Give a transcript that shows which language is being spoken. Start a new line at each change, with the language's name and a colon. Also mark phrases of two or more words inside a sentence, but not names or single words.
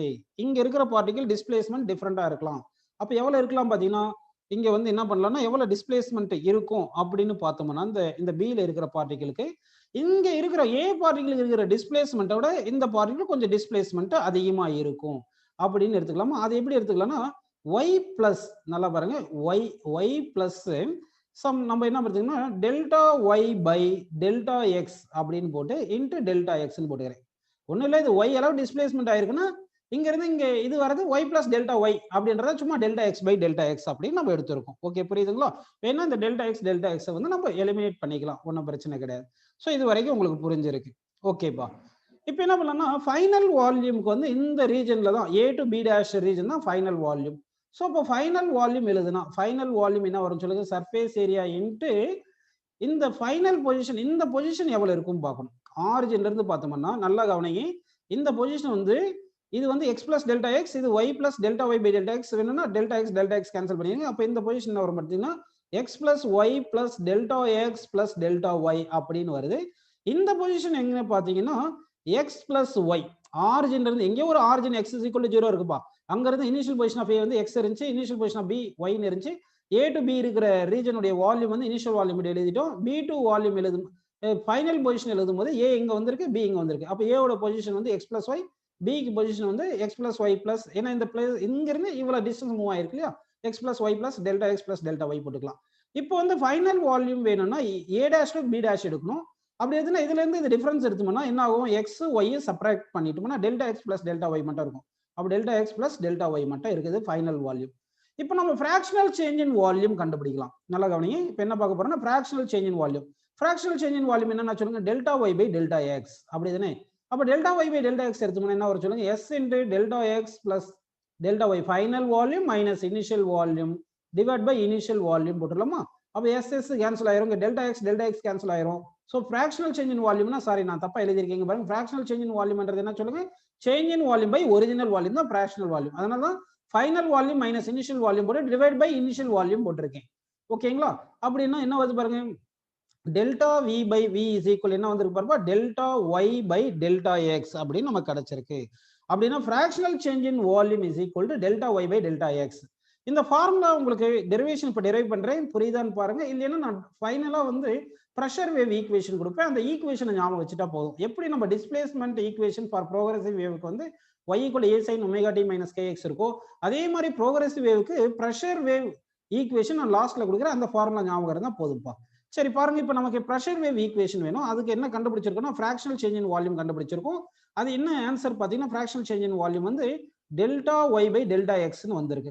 Tamil: இங்க இருக்கிற
English: particle displacement
Tamil: டிஃப்ரெண்டா இருக்கலாம். அப்ப எவ்வளவு இருக்கலாம் பாத்தீங்கன்னா இங்க வந்து என்ன பண்ணலாம்னா எவ்வளவு டிஸ்பிளேஸ்மெண்ட் இருக்கும் அப்படின்னு பார்த்தோம்னா இந்த பில இருக்கிற பார்ட்டிகளுக்கு இங்க இருக்கிற ஏ பார்ட்டிகளுக்கு இருக்கிற டிஸ்பிளேஸ்மெண்ட்டோட இந்த பார்ட்டிகல் கொஞ்சம் டிஸ்பிளேஸ்மெண்ட் அதிகமா இருக்கும் அப்படின்னு எடுத்துக்கலாமா? அது எப்படி எடுத்துக்கலாம்னா
English: y plus
Tamil: நல்லா பாருங்க,
English: y plus
Tamil: நம்ம என்ன பார்த்தீங்கன்னா
English: delta y by delta x
Tamil: அப்படின்னு போட்டு
English: into delta x
Tamil: போட்டுக்கிறேன். ஒன்றும் இல்லை, இது ஒய் அளவு டிஸ்பிளேஸ்மெண்ட் ஆயிருக்குன்னா இங்க இருந்து இங்க இது வரது
English: y plus delta y
Tamil: அப்படின்றத சும்மா
English: delta x by delta x
Tamil: அப்படின்னு நம்ம எடுத்திருக்கோம். ஓகே, புரியுதுங்களா? வேணா இந்த
English: delta x
Tamil: வந்து நம்ம எலிமினேட் பண்ணிக்கலாம், ஒன்றும் பிரச்சனை கிடையாது. ஸோ இது வரைக்கும் உங்களுக்கு புரிஞ்சிருக்கு. ஓகேப்பா. இப்போ என்ன பண்ணலாம்னா
English: final volume
Tamil: வந்து இந்த ரீஜன்ல தான்
English: A to B dash
Tamil: ரீஜன் தான்
English: final volume.
Tamil: ஸோ இப்போ
English: final volume
Tamil: எழுதுனா
English: final volume
Tamil: என்ன வரும் சொல்லுங்க?
English: surface area into
Tamil: இந்த
English: final position,
Tamil: இந்த பொசிஷன் எவ்வளவு இருக்கும் பார்க்கணும். ஆரிஜின்ல இருந்து பார்த்தோம்னா நல்லா கவனிங்க, இந்த பொசிஷன் வந்து இது வந்து
English: x plus delta x,
Tamil: இது
English: y plus delta y by delta x.
Tamil: வேணும்னா
English: delta x
Tamil: கேன்சல் பண்ணிடுங்க. அப்போ இந்த பொசிஷன் என்ன வரும் பார்த்தீங்கன்னா
English: x plus y plus delta x plus delta y
Tamil: அப்படின்னு வருது. இந்த பொசிஷன் எங்க பார்த்தீங்கன்னா
English: x plus y,
Tamil: ஆரிஜின்ல இருந்து எங்கேயோ ஒரு ஆரிஜின்
English: x is equal to 0
Tamil: இருக்குப்பா. அங்க இருந்து
English: initial position of a
Tamil: வந்து x இருந்துச்சு,
English: initial position of b
Tamil: y இருந்துச்சு.
English: A to B
Tamil: இருக்கிற ரீஜனுடைய வால்யூம் வந்து
English: initial volume
Tamil: எழுதிட்டோம்.
English: B to volume
Tamil: எழுதும்
English: final position
Tamil: எழுதும் போது A இங்க வந்திருக்கு, B இங்க வந்திருக்கு. அப்போ A ஓட பொசிஷன் வந்து
English: x plus y,
Tamil: B க்கு பொசிஷன் வந்து
English: x plus y plus,
Tamil: ஏன்னா இந்த பிளேஸ் இங்க இருந்து இவ்வளவு
English: distance move
Tamil: ஆயிருக்கு இல்லையா,
English: x plus y plus delta x plus delta y
Tamil: போட்டுக்கலாம். இப்போ வந்து
English: final volume
Tamil: வேணும்னா
English: A dash to B dash
Tamil: எடுக்கணும். அப்படி எதுனா இதுல இருந்து இது டிஃபரன்ஸ் எடுத்தோம்னா என்ன ஆகும்?
English: x y
Tamil: சப்ட்ராக்ட் பண்ணிட்டோம்னா
English: delta x plus delta y
Tamil: மட்டும் இருக்கும். அப்போ
English: delta x plus delta y
Tamil: மட்டும் இருக்குது
English: final volume.
Tamil: இப்போ நம்ம
English: fractional change in volume
Tamil: கண்டுபிடிக்கலாம். நல்லா கவனிங்க. இப்போ என்ன பார்க்க போறோம்னா
English: fractional change in volume. fractional change in volume
Tamil: என்னன்னா சொல்லுங்க?
English: delta y by delta x.
Tamil: அப்படிதானே? அப்போ
English: delta y by delta x
Tamil: எடுத்தோம்னா என்ன வரும் சொல்லுங்க?
English: s into delta x plus delta y final volume minus initial volume divide by initial volume
Tamil: போட்டுடலாமா? அப்போ s கேன்சல் ஆயிரும்,
English: delta x
Tamil: கேன்சல் ஆயிரும். ஸோ
English: fractional change in volume,
Tamil: சாரி நான் தப்பா எழுதிருக்கீங்க பாருங்க.
English: fractional change in volume
Tamil: என்ன சொல்லுங்க?
English: change in volume by original volume
Tamil: தான்
English: fractional volume.
Tamil: அதனால தான்
English: final volume minus initial volume
Tamil: போட்டு
English: divide by initial volume
Tamil: போட்டிருக்கேன். ஓகேங்களா? அப்படின்னா என்ன வருது பாருங்க?
English: delta v by v is equal
Tamil: என்ன வந்திருக்கு பாருப்பா?
English: delta y by delta x
Tamil: அப்படின்னு நமக்கு கிடைச்சிருக்கு. அப்படின்னா
English: fractional change in volume is equal to delta y by delta x.
Tamil: இந்த ஃபார்முலா உங்களுக்கு டெரிவேஷன் இப்போ டெரைவ் பண்றேன், புரியுதான்னு பாருங்க. இல்லைன்னா நான் ஃபைனலா வந்து
English: pressure wave equation
Tamil: கொடுப்பேன், அந்த ஈக்குவேஷனை ஞாபகம் வச்சுட்டா போதும். எப்படி நம்ம
English: displacement equation for progressive wave
Tamil: வந்து
English: y equal a sin omega t minus kx
Tamil: இருக்கோ, அதே மாதிரி
English: progressive wave pressure wave equation
Tamil: நான் லாஸ்ட்ல கொடுக்குறேன், அந்த ஃபார்முலா ஞாபகம் இருந்தா போதும்பா. சரி பாருங்க, இப்போ நமக்கு
English: pressure wave equation
Tamil: வேணும். அதுக்கு என்ன கண்டுபிடிச்சிருக்கோம்னா
English: fractional change in volume
Tamil: கண்டுபிடிச்சிருக்கோம். அது என்ன ஆன்சர் பார்த்தீங்கன்னா
English: fractional change in volume
Tamil: வந்து
English: delta y by delta x
Tamil: வந்திருக்கு.